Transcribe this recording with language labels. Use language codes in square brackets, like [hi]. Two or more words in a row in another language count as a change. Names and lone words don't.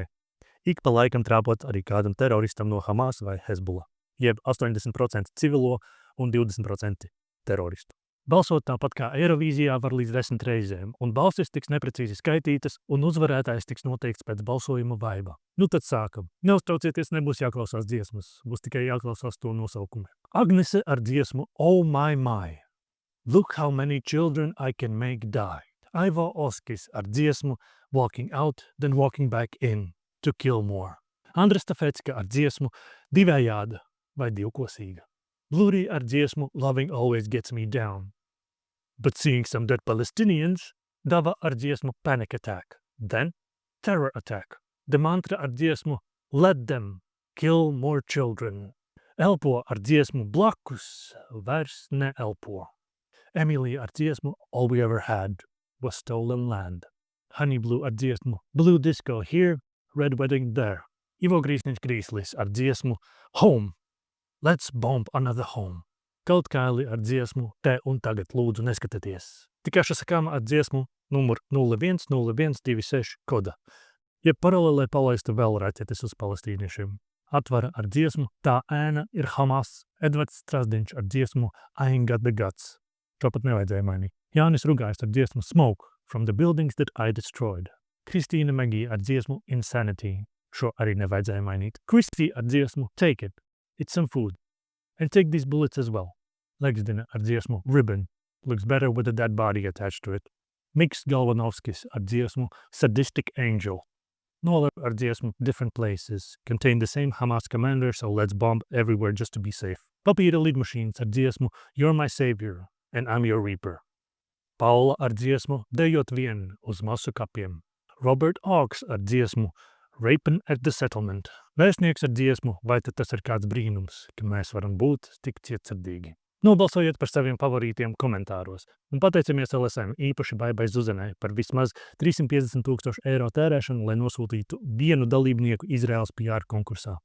[lv] Ik pa laikam trāpot arī kādam teroristam no Hamas vai Hezbollah, jeb 80% civilo un 20% teroristu. Balsot tāpat kā Eirovīzijā var līdz 10 reizēm, un balsis tiks neprecīzi skaitītas, un uzvarētājs tiks noteikts pēc balsojuma vaiba. Nu tad sākam. Neuztraucieties, nebūs jāklausās dziesmas, būs tikai jāklausās to nosaukumu. Agnese ar dziesmu Oh My My. [en] Look how many children I can make die. [lv] Aivo Oskis ar dziesmu Walking Out, then Walking Back In to Kill More. Andra Stafecka ar dziesmu Divējāda vai Divkosīga. Blurī ar dziesmu Loving Always Gets Me Down. [en] But seeing some dead Palestinians, [lv] Dava ar dziesmu Panic Attack, then Terror Attack. The Mantra ar dziesmu Let Them Kill More Children. Elpo ar dziesmu Blakus, vairs ne elpo. Emily ar dziesmu All We Ever Had Was Stolen Land. Honey Blue ar dziesmu Blue Disco Here, Red Wedding There. Ivo Grīsniņš Grīslis ar dziesmu Home. [en] Let's Bomb Another Home. [lv] Kaut Kaili ar dziesmu Te un tagad lūdzu neskatieties. Tikaša Sakama ar dziesmu numur 010126 koda. Jeb paralēlē palaistu vēl raķetes uz palestīniešiem. Atvara ar dziesmu Tā ēna ir Hamas. Edvards Strasdiņš ar dziesmu I Ain't Got The Guts. To pat nevajadzēja mainīt. Jānis Rugājs ar dziesmu Smoke from the Buildings That I Destroyed. Kristīna Megija ar dziesmu Insanity. Šo arī nevajadzēja mainīt. Kristi ar dziesmu Take It. It's Some Food. [en] And Take These Bullets as well. [lv] Legsdina ar dziesmu Ribbon. [en] Looks better with a dead body attached to it. [lv] Miks Galvanovskis ar dziesmu Sadistic Angel. Nola ar dziesmu Different Places. [en] Contain the same Hamas commander, so let's bomb everywhere just to be safe. [lv] Papīra lidmašīnas ar dziesmu You're My Savior and I'm Your Reaper. Paula ar dziesmu Dejot vien uz masu kapiem. Robert Auks ar dziesmu Rapin' at the Settlement. Vēstnieks ar dziesmu Vai tad tas ir kāds brīnums, ka mēs varam būt tik cietsirdīgi. Nobalsojiet par saviem favorītiem komentāros. Un pateicamies LSM īpaši Baibai Zuzenai par vismaz 350,000 eiro tērēšanu, lai nosūtītu vienu dalībnieku Izraels PR konkursā.